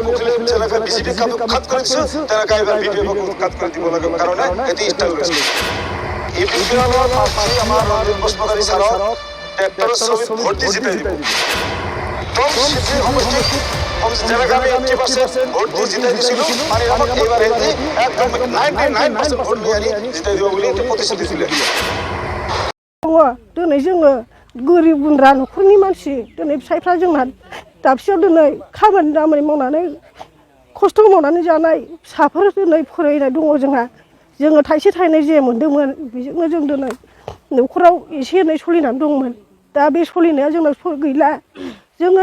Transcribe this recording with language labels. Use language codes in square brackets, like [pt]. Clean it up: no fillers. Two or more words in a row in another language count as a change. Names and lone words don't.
[as] মুখিলে যেনেকৈ বিজেপি কাট কৰিছে তেনেকৈ এইবাৰ বিপিএফক কাট কৰি দিব লাগে কাৰণে এটি ষ্টাইল হৈছে UPPLৰ প্ৰাৰ্থী আমাৰ ৰঞ্জিত বসুমতাৰী ছাৰক ট্ৰেক্টৰৰ ছবিত ভোট দি জিতাই দিব কম সিদ্ধি সমষ্টিত যেনেকৈ আমি 80% ভোট দি জিতাই দিছিলোঁ মানে আমাক এইবাৰ একদম 99% ভোট লৈ আনি জিতাই দিব বুলি এইটো প্ৰতিশ্ৰুতি দিলে [brx] दिनै जोङो गोरिब गुन्द्रा न'खरनि मानसि दिनै फिसाइफ्रा जोंना दाबसेयाव दिनै खामानि दामानि मावनानै खस्थ' मावनानै जानाय फिसाफोर दिनै फरायनाय दङ जोङो थाइसे थाइनै जे मोन्दोंमोन बेजोंनो जों दिनै न'खराव एसे एनै सोलिनानै दंमोन दा बे सोलिनाया जोंना गैला जोङो